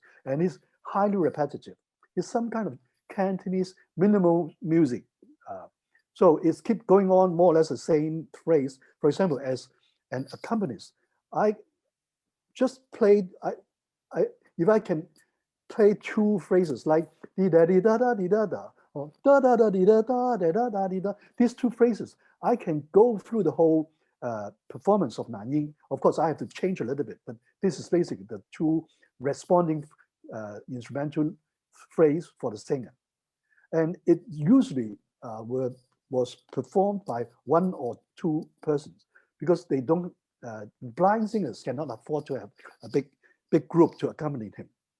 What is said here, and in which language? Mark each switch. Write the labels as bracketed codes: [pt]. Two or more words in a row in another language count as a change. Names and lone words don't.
[en] And it's highly repetitive. It's some kind of Cantonese minimal music. So it's keep going on more or less the same phrase. For example, as an accompanist, I just played, if I can play two phrases like di da di da da di da da, or da da da di da da da da da di da, these two phrases, I can go through the whole performance of Nanying. Of course, I have to change a little bit, but this is basically the two responding instrumental phrase for the singer. And it usually was performed by one or two persons because they don't, blind singers cannot afford to have a big group to accompany him.